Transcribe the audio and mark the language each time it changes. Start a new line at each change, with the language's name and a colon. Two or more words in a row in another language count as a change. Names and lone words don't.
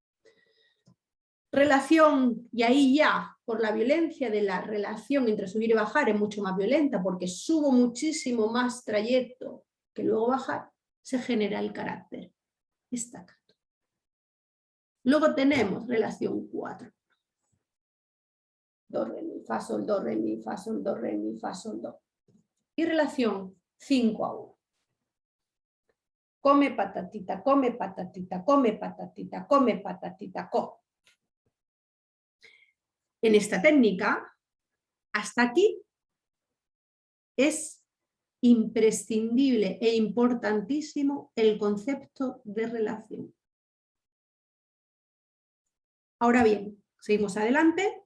Spanish: Relación, y ahí ya, por la violencia de la relación entre subir y bajar, es mucho más violenta, porque subo muchísimo más trayecto que luego bajar, se genera el carácter staccato. Luego tenemos relación 4. Do, re, mi, fa, sol, do, re, mi, fa, sol, do, re, mi, fa, sol, do. Y relación 5 a 1. Come patatita, come patatita, come patatita, come patatita, co. En esta técnica, hasta aquí, es imprescindible e importantísimo el concepto de relación. Ahora bien, seguimos adelante.